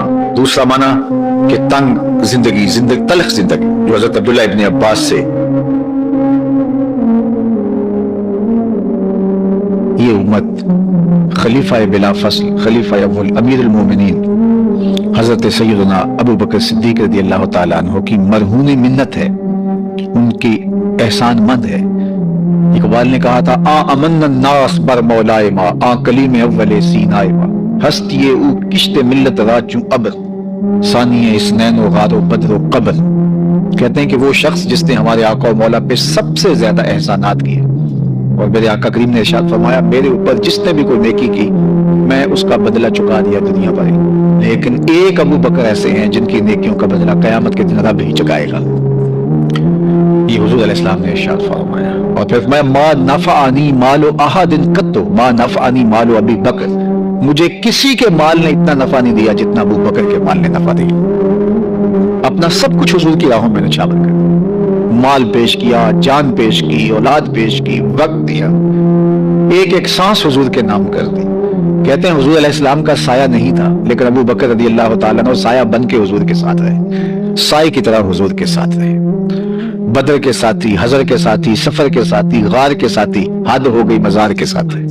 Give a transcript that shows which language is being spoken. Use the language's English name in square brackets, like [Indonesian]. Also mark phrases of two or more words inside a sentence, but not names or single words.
[Urdu] دوسرا معنی کہ تنگ زندگی، تلخ زندگی، جو حضرت عبداللہ ابن عباس سے یہ امت خلیفہ بلا فصل، خلیفہ امیر المومنین حضرت سیدنا ابو بکر صدیق [Arabic] رضی اللہ تعالیٰ عنہ [Urdu] کی مرہون منت ہے، ان کی احسان مند ہے۔ اقبال نے کہا تھا [Persian] امن الناس بر مولائے ما، کلیم اول سینائے ما، ہستی او کشت ملت راچوں ابر، ثانی اسنین و غار و بدر و قبر۔ [Urdu] کہتے ہیں کہ وہ شخص جس نے ہمارے آقا و مولا پہ سب سے زیادہ احسانات کیے، اور میرے آقا کریم نے ارشاد فرمایا میرے اوپر جس نے بھی کوئی نیکی کی میں اس کا بدلہ چکا دیا دنیا پر، لیکن ایک ابو بکر ایسے ہیں جن کی نیکیوں کا بدلہ قیامت کے دن رب ہی چکائے گا۔ یہ حضور [Arabic] علیہ السلام [Urdu] نے ارشاد فرمایا، اور پھر فرمایا [Arabic] ما نفعنی مال احد قط ما نفعنی مال ابی بکر، [Urdu] مجھے کسی کے مال نے اتنا نفع نہیں دیا جتنا ابو بکر کے مال نے نفع دیا۔ اپنا سب کچھ حضور کی راہوں میں نچھاور کر دیا، مال پیش کیا، جان پیش کی، اولاد پیش کی، وقت دیا، ایک ایک سانس حضور کے نام کر دی۔ کہتے ہیں حضور [Arabic] علیہ السلام [Urdu] کا سایہ نہیں تھا، لیکن ابو بکر [Arabic] رضی اللہ تعالیٰ عنہ [Urdu] سایہ بن کے حضور کے ساتھ رہے، سائے کی طرح حضور کے ساتھ رہے، بدر کے ساتھی، حضر کے ساتھی، سفر کے ساتھی، غار کے ساتھی، حد ہو گئی مزار کے ساتھ رہے۔